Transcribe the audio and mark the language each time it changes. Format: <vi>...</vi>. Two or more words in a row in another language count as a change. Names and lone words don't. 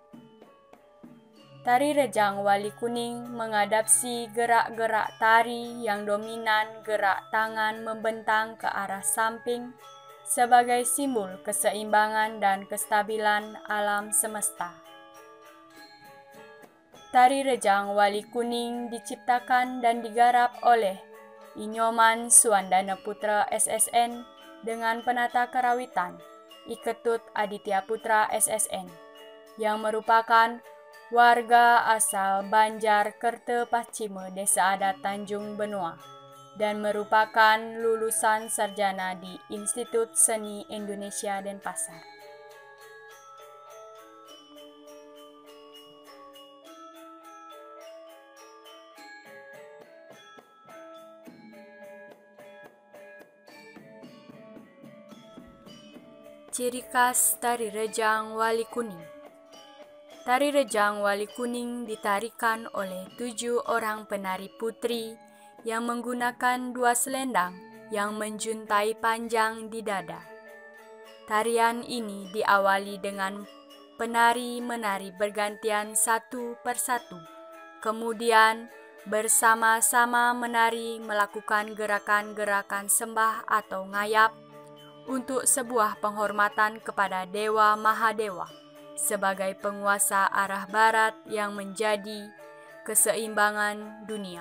<id>Tari Rejang Wali Kuning mengadaptasi gerak-gerak tari yang dominan gerak tangan membentang ke arah samping sebagai simbol keseimbangan dan kestabilan alam semesta. Tari Rejang Wali Kuning diciptakan dan digarap oleh Inyoman Suandana Putra SSN dengan penata karawitan Iketut Aditya Putra SSN yang merupakan warga asal Banjar, Kerte, Paschima, Desa Adat Tanjung Benoa dan merupakan lulusan sarjana di Institut Seni Indonesia Denpasar. Ciri khas Tari Rejang Wali Kuning. Tari Rejang Wali Kuning ditarikan oleh 7 orang penari putri yang menggunakan 2 selendang yang menjuntai panjang di dada. Tarian ini diawali dengan penari menari bergantian satu persatu, kemudian bersama-sama menari melakukan gerakan-gerakan sembah atau ngayap untuk sebuah penghormatan kepada Dewa Mahadewa sebagai penguasa arah barat yang menjadi keseimbangan dunia.</id>